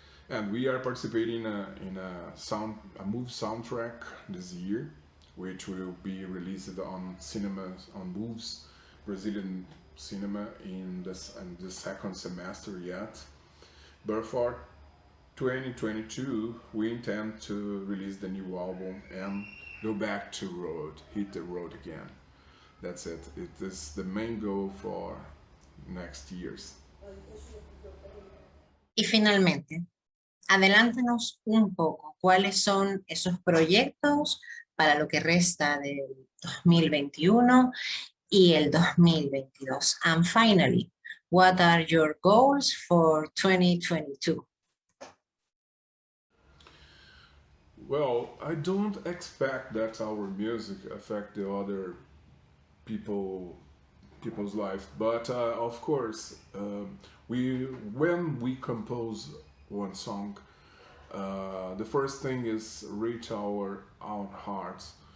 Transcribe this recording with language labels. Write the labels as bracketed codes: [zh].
[en] And we are participating in a movie soundtrack this year, which will be released on cinemas, on Moves Brazilian cinema in the second semester yet. But for 2022, we intend to release the new album and go back to hit the road again. That's it. It is the main goal for next years. [es] Y finalmente, adelántanos un poco cuáles son esos proyectos para lo que resta del 2021 y el 2022. [en] And finally, what are your goals for 2022? Well, I don't expect that our music affect the other people's life, but of course, when we compose one song, the first thing is reach our own hearts.